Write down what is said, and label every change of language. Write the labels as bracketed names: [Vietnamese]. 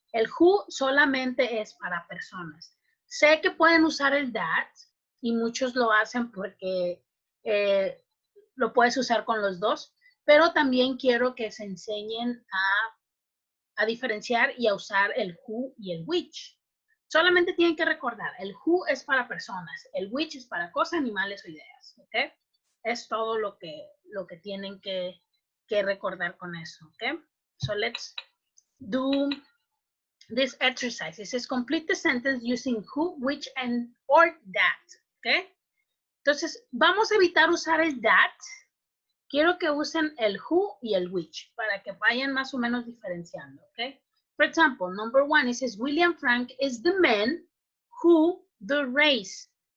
[Spanish] El who solamente es para personas. Sé que pueden usar el that y muchos lo hacen porque lo puedes usar con los dos, pero también quiero que se enseñen a diferenciar y a usar el who y el which. Solamente tienen que recordar, el who es para personas, el which es para cosas, animales o ideas, ¿ok? Es todo lo que tienen que recordar con eso, ¿ok? [English] So let's do this exercise. It says complete the sentence using who, which, and or that, ¿ok? [Spanish] Entonces, vamos a evitar usar el that. Quiero que usen el who y el which para que vayan más o menos diferenciando, ¿ok? [English] For example, number 1, it says William Frank is the man who the race.